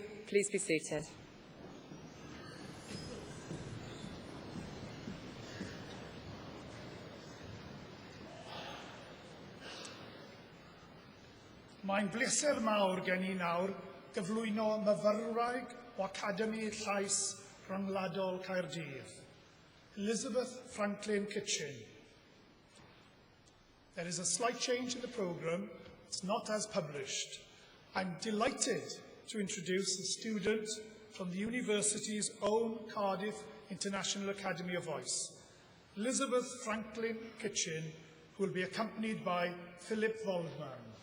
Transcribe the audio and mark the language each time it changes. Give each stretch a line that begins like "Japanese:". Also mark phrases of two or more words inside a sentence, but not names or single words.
English: Please be seated.
Welsh: Mae'n bleser mawr gen I nawr gyflwyno myfyrwraig o Academi Llais Rhyngwladol Caerdydd, Elizabeth Franklin Kitchen.
English: There is a slight change in the programme. It's not as published. I'm delighted to introduce a student from the university's own Cardiff International Academy of Voice, Elizabeth Franklin Kitchen, who will be accompanied by Philip Waldman.